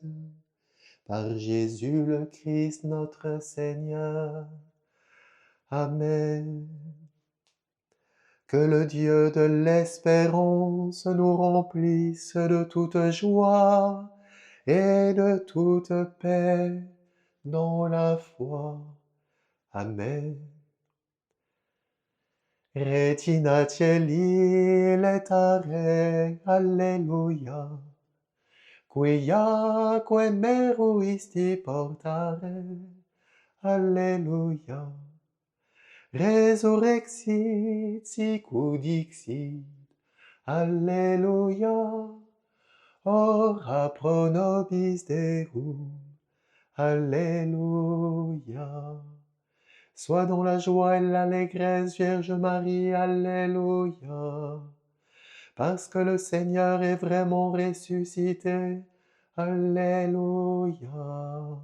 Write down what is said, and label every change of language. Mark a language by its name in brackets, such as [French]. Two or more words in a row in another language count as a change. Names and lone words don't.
[French] Par Jésus le Christ notre Seigneur. Amen. Que le Dieu de l'espérance nous remplisse de toute joie et de toute paix dans la foi. Amen. [Latin] Retina Cieli letare, Alleluia. Quiaque meruisti portare, Alleluia. Resurrexit sicut dixit, Alleluia. Ora pro nobis Deum, [French] Alléluia. Sois dans la joie et l'allégresse, Vierge Marie, Alléluia. Parce que le Seigneur est vraiment ressuscité, Alléluia.